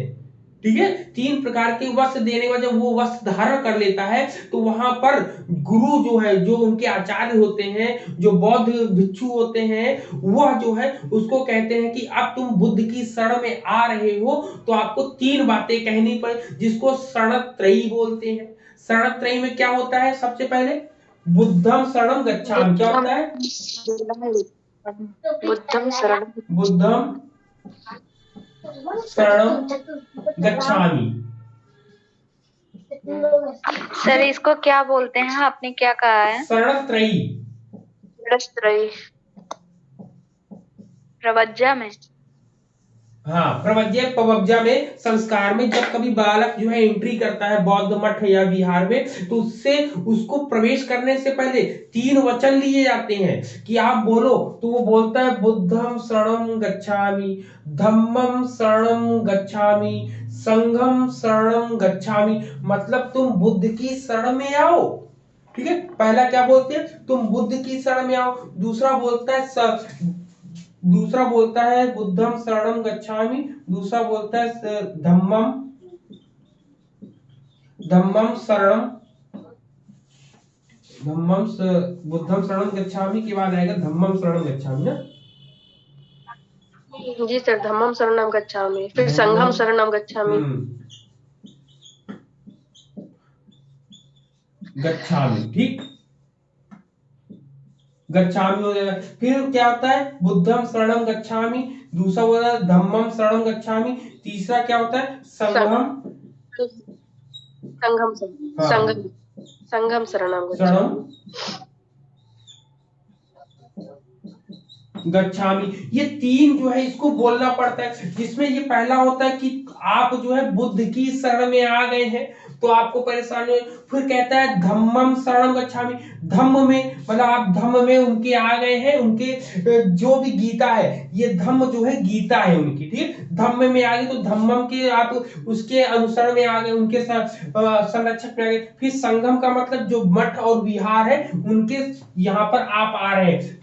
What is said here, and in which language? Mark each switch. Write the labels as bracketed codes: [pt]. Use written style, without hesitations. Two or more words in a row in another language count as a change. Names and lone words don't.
[hi] ठीक है, 3 प्रकार के वस्त्र देने के बाद जब वो वस्त्र धारण कर लेता है तो वहां पर गुरु जो है, जो उनके आचार्य होते हैं, जो बौद्ध भिक्षु होते हैं, वह जो है उसको कहते हैं कि अब तुम बुद्ध की शरण में आ रहे हो तो आपको 3 बातें कहनी पड़े, जिसको शरणत्रयी बोलते हैं। शरणत्रयी में क्या होता है? सबसे पहले [pi] बुद्धम शरणम गच्छामि। [hi] क्या होता है? [pi] बुद्धम शरण शरणम गच्छामि। [hi] सर इसको क्या बोलते हैं? आपने क्या कहा है? शरणत्रयी। प्रवज्जा में? हाँ, प्रवज्जा पवज्जा में संस्कार में जब कभी बालक जो है एंट्री करता है बौद्ध मठ या विहार में तो उसको प्रवेश करने से पहले 3 वचन लिए जाते हैं कि आप बोलो, तो वो बोलता है [pi] बुद्धम शरणम गच्छामि, धम्मम शरणम गच्छामि, संघम शरणम गच्छामि। [hi] मतलब तुम बुद्ध की शरण में आओ। ठीक है, पहला क्या बोलते हैं? तुम बुद्ध की शरण में आओ। दूसरा बोलता है [pi] बुद्धम शरणम गच्छामि, [hi] दूसरा बोलता है [pi] बुद्धम शरणम गच्छामि [hi] के बाद आएगा [pi] धम्मम शरणम गच्छामि [hi] ना। जी सर, [pi] धम्मम शरणम गच्छामि, फिर संघम शरणम गच्छामि। गच्छामि, [hi] ठीक, गच्छामि हो जाएगा। फिर क्या होता है? [pi] बुद्धम शरणम गच्छामि, [hi] दूसरा होता है [pi] धम्मम शरणम गच्छामि, [hi] तीसरा क्या होता है? [pi] संघम शरणम गच्छामि। [hi] ये 3 जो है इसको बोलना पड़ता है, जिसमें ये पहला होता है कि आप जो है बुद्ध की शरण में आ गए हैं तो आपको परेशानी हो। फिर कहता है [pi] धम्मम शरणम गच्छामि, [hi] धम्म में मतलब आप धम्म में उनके आ गए हैं, उनके जो भी गीता है, ये धम्म जो है गीता है उनकी। ठीक है, धम्म में आ गए तो धम्मम के आप उसके अनुसरण में आ गए, उनके संरक्षक में आ गए। फिर संगम का मतलब जो मठ और विहार है उनके यहाँ पर आप आ रहे हैं।